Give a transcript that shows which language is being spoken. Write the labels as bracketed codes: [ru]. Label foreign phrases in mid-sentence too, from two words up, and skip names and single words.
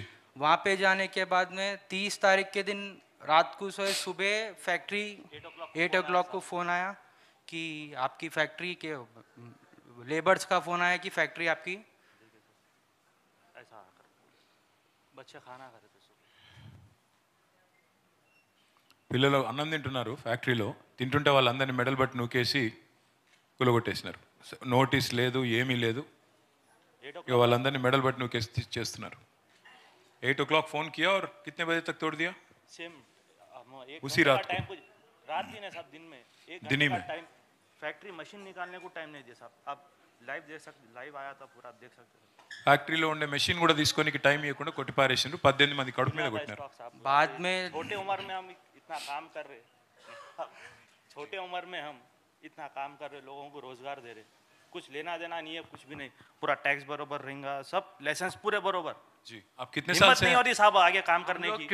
[hi] वहाँ पे जाने के बाद में 30 तारीख के दिन रात को सोए, सुबह फैक्ट्री 8 o'clock को फ़ोन आया कि आपकी फैक्ट्री के लेबर्स का फ़ोन आया कि फैक्ट्री आपकी ऐसा बच्चे खाना खाते थे. [te] పిల్లలు అన్నం తింటున్నారు ఫ్యాక్టరీలో. తింటుంటే వాళ్ళందరినీ మెడల్ బట్టి నూకేసి కూలగొట్టేసినారు. నోటీస్ లేదు, ఏమీ లేదు. ఇక వాళ్ళందరినీ మెడల్ బట్టి నూకేసి చేస్తున్నారు. [hi] 8 o'clock फोन किया और कितने बजे तक तोड़ दिया? सेम उसी रात को. रात दिन है साहब. दिन में दिन ही में टाइम फैक्ट्री मशीन निकालने को टाइम नहीं दिया साहब. आप लाइव देख सकते, लाइव आया था पूरा, आप देख सकते हैं. [te] ఫ్యాక్టరీలో ఉండే మెషిన్ కూడా తీసుకోనికి టైం ఇవ్వకుండా కొట్టి పారేసిండ్రు. 18 మంది కడుపు మీద కొట్టినారు. [hi] बाद में छोटे उम्र में हम इतना काम कर रहे, छोटे उम्र में हम इतना काम कर रहे, लोगों को रोजगार दे रहे, कुछ लेना देना नहीं है, कुछ भी नहीं. पूरा टैक्स बरोबर रहेगा, सब लाइसेंस पूरे बरोबर. जी. आप कितने साल से नहीं होती साहब आगे काम करने की?